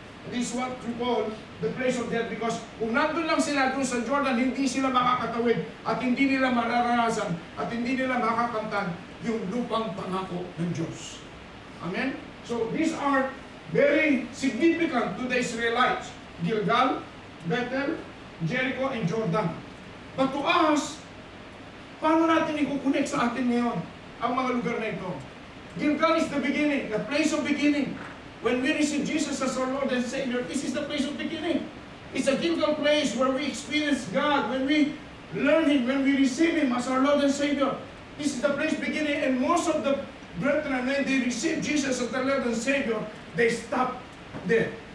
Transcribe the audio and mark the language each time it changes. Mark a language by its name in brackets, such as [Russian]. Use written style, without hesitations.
[English] This is what we call the place of death because kung nandun lang sila dun sa Jordan, hindi sila makakatawid at hindi nila mararanasan at hindi nila makakamtan yung lupang pangako ng Diyos. Amen? So these are very significant to the Israelites. Gilgal, Bethel, Jericho, and Jordan. [Filipino] But to us, paano natin i-connect sa atin ngayon ang mga lugar na ito? [English] Gilgal is the beginning, the place of beginning. When we receive Jesus as our Lord and Savior, this is the place of beginning. It's a Gilgal place where we experience God, when we learn Him, when we receive Him as our Lord and Savior. This is the place beginning, and most of the brethren, when they receive Jesus as their Lord and Savior, they stop there.